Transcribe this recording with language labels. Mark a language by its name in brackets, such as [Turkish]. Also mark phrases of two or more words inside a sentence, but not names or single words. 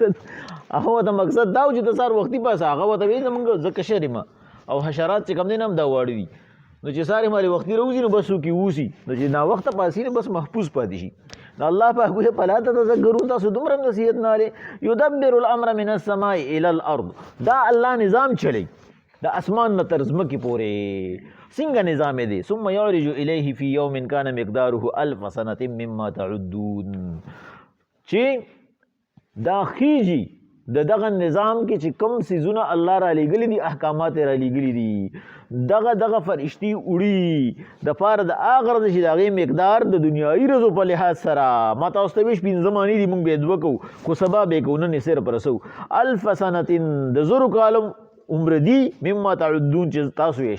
[Pashto] مقصد دا و چې د سهار وختي پاسه هغه ورته وایي زمونږ زه کشر یم او حشرات چې کوم دی نه هم دا واړه دي نو چې سارې مالې وختي راوځي نو بس څوک یې اوسي نو چې ناوخته پاسي نو بس محفوظ پاتې شي نو الله پاک وایي [Arabic] فلا تتذکرون [Pashto] تاسو دومره نصیحت نه لرئ [Arabic] یدبر الامر من السماء الى الارض [Pashto] دا الله نظام چلی د اسمان نه تر ځمکې پورې څنګه نظام دی [Arabic] ثم یعرج الیه فی یوم کان مقداره 1000 سنه مما تعدون [Pashto] چې دا خیږي د دغه نظام کې چې کوم څیزونه الله را لېږلي دي احکامات را لېږلي دي دغه فرشتي وړي د پاره د هغه ورځې چې د هغې مقدار د دنیایي ورځو په لحاظ سره ما تاسو ته ویش 15 مانې دي مونږ به یې دوه کوو خو سبا به یې کوو نن یې صرف رسوو 1000 سنه د زرو کالو عمر دی [Arabic] مما تعدون [Pashto] چې تاسو یې